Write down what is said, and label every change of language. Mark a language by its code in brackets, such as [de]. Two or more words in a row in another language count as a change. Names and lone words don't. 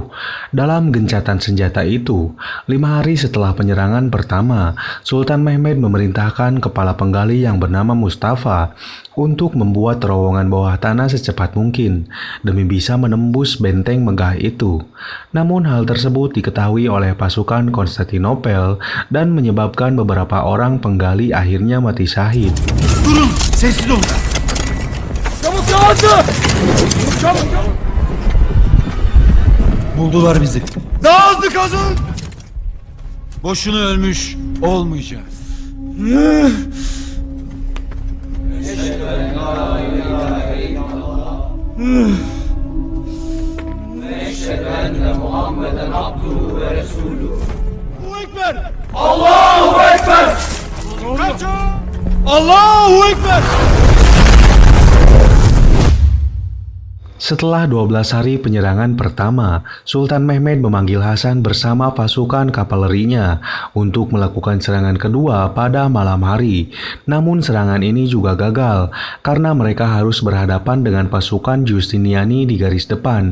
[id] Dalam gencatan senjata itu, 5 hari setelah penyerangan pertama, Sultan Mehmed memerintahkan kepala penggali yang bernama Mustafa untuk membuat terowongan bawah tanah secepat mungkin demi bisa menembus benteng megah itu. Namun hal tersebut diketahui oleh pasukan Konstantinopel dan menyebabkan beberapa orang penggali akhirnya mati syahid. [tr] Durun, sessiz olun. Çabuk! Buldular bizi. Daha hızlı kazın! Boşuna ölmüş olmayacağız. [ar] الله أكبر! الله أكبر! [id] Setelah 12 hari penyerangan pertama, Sultan Mehmed memanggil Hasan bersama pasukan kavalerinya untuk melakukan serangan kedua pada malam hari. Namun serangan ini juga gagal karena mereka harus berhadapan dengan pasukan Giustiniani di garis depan.